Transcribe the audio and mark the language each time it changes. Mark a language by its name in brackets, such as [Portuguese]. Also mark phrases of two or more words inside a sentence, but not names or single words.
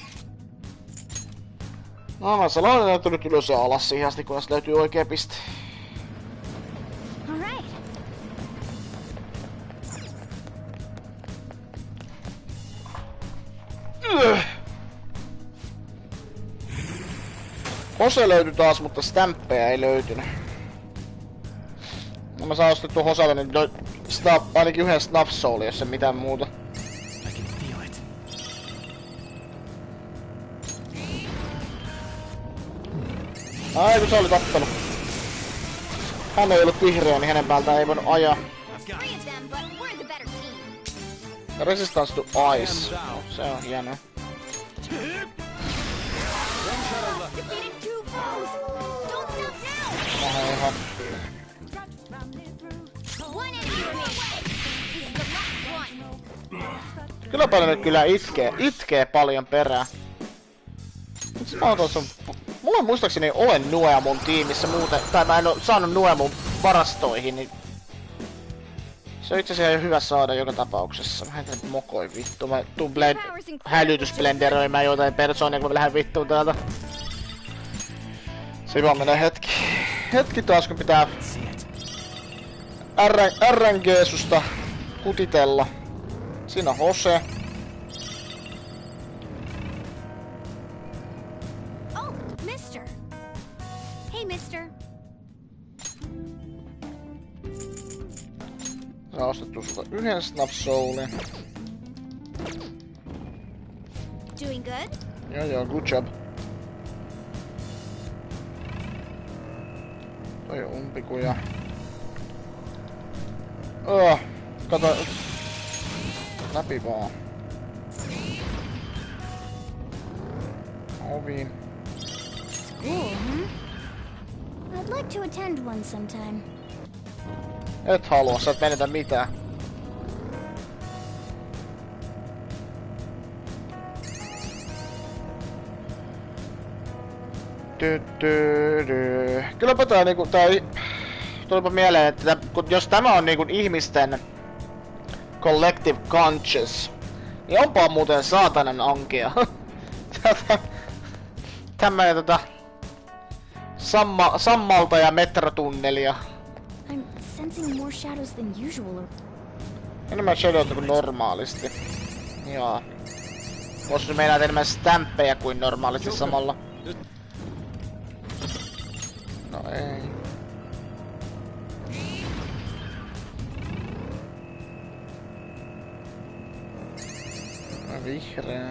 [Finnish] No mä sanoin, että nyt ylös ja alas siihen asti, kunnes löytyy oikea piste. [English] All right. [Finnish] Hose löytyi taas, mutta stämppejä ei löytynyt. No mä saan ostettua Hoselta nyt ainakin yhden Snap Soulin, jos ei mitään muuta. [English] I can feel it. [Finnish] Ai kun se oli tappelu. Hän ei ollut vihreä, niin hänen päältään ei voinut ajaa. [English] I've got 3 of them, but we're the better team. Resistance to Ice. [Finnish] Se on hienoa. [English] Defeated 2 foes. Don't stop now. [Finnish] Ihan. [English] One enemy remains. This is the last one. [Finnish] Kyllä paljon nyt kyllä itkee paljon perää. Miksi mä oon tuossa... Mulla muistaakseni ole Nuea mun tiimissä muuten, tai mä en oo saanut Nuea mun varastoihin, niin... Se on itse asiassa ihan hyvä saada joka tapauksessa. Mä heitän mokoi vittu, mä tuun hälytysblenderöimään jotain persoonia, kun mä lähden vittuun täältä. Se vaan menee hetki taas, kun pitää [English] see it. [Finnish] RNG-susta kutitella. Siinä on Hose. [English] Oh, mister. Hey, mister. [Finnish] Sä ostettu sulta yhden Snap Soulin. [English] Doing good? Joo, good job. [Finnish] Toi on umpikuja. Kato. Läpi vaan. Ovi. [English] School, I'd like to attend one sometime. [Finnish] Et halua, sä et menetä mitään. Kylläpä tää niinku, tulipa mieleen, että jos tämä on niinku ihmisten [English] collective conscious, [Finnish] niin onpa muuten saatanan ankea. Tämmönen Sammalta ja metrotunnelia. [English] I'm sensing more shadows than usual. [Finnish] Enemmän shadowta kuin normaalisti. Joo. Voisi meinaa enemmän stämppejä kuin normaalisti samalla. No ei. Vihreä.